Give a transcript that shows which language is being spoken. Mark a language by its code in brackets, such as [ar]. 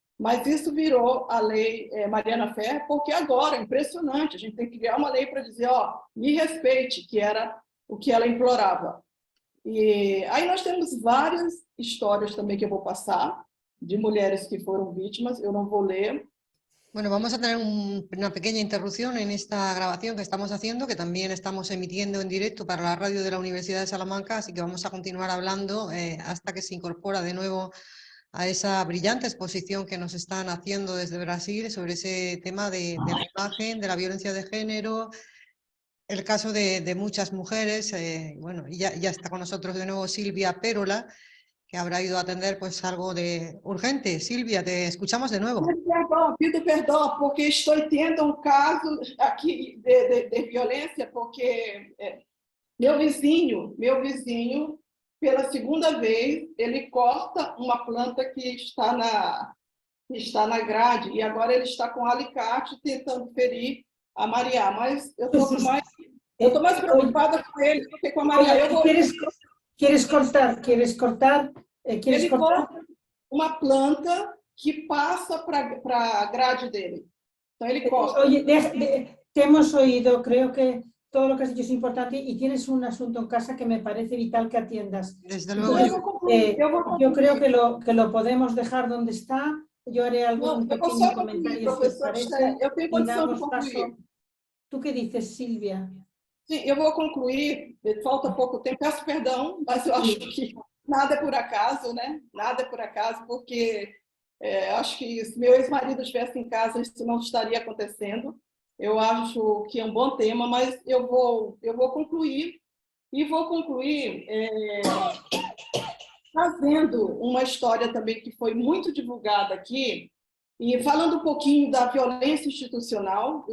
[pt] Mas isso virou a lei Mariana Ferrer, porque agora, é impressionante, a gente tem que criar uma lei para dizer, ó, me respeite, que era o que ela implorava. E aí nós temos várias histórias também que eu vou passar, de mulheres que foram vítimas, eu não vou ler. [es] Bueno, vamos a tener una pequeña interrupción en esta grabación que estamos haciendo, que también estamos emitiendo en directo para la radio de la Universidad de Salamanca, así que vamos a continuar hablando hasta que se incorpora de nuevo a esa brillante exposición que nos están haciendo desde Brasil sobre ese tema de la imagen, de la violencia de género, el caso de muchas mujeres. Bueno, y ya está con nosotros de nuevo Silvia Pérola, que habrá ido a atender pues algo de urgente. Silvia, te escuchamos de nuevo. [pt] Pido perdão, porque estou tendo um caso aqui de violência, porque meu vizinho, pela segunda vez, ele corta uma planta que está que está na grade, e agora ele está com alicate tentando ferir a Maria, mas eu estou mais preocupada com ele do que com a Maria. [es] ¿Quieres cortar? [pt] Ele corta uma planta que passa para a grade dele. Então ele corta. [es] Oye, te hemos oído, creo que todo lo que has dicho es importante y tienes un asunto en casa que me parece vital que atiendas. Desde luego. Yo creo que lo podemos dejar donde está. Yo haré algún pequeño comentario si os parece y damos paso. ¿Tú qué dices, Silvia? [pt] Sim, eu vou concluir, falta pouco tempo, peço perdão, mas eu acho que nada é por acaso, né? Nada é por acaso, porque acho que se meu ex-marido estivesse em casa, isso não estaria acontecendo. Eu acho que é um bom tema, mas eu vou concluir, e vou concluir trazendo uma história também que foi muito divulgada aqui, e falando um pouquinho da violência institucional.